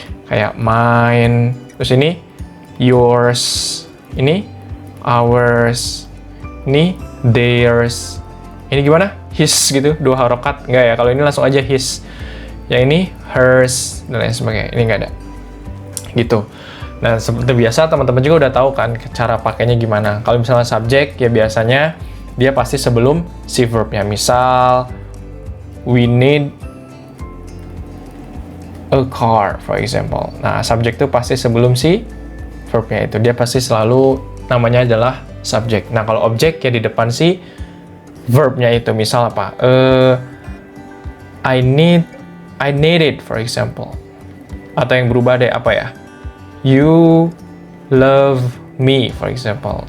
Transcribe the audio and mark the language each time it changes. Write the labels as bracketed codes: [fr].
[id] Kayak mine, terus ini yours, ini ours, ini theirs. Ini gimana? His gitu, 2 harokat. Nggak ya, kalau ini langsung aja his. Yang ini hers, dan lain sebagainya. Ini nggak ada. Gitu. Nah, seperti biasa teman-teman juga udah tahu kan cara pakainya gimana. Kalau misalnya subjek, ya biasanya dia pasti sebelum si verb-nya. [en] Misal, we need a car, for example. [id] Nah, subjek itu pasti sebelum si verb-nya itu. Dia pasti selalu namanya adalah subjek. Nah, kalau objek ya di depan si verb-nya itu. Misal apa? [en] I need it, for example. [id] Atau yang berubah deh, apa ya? [en] You love me, for example.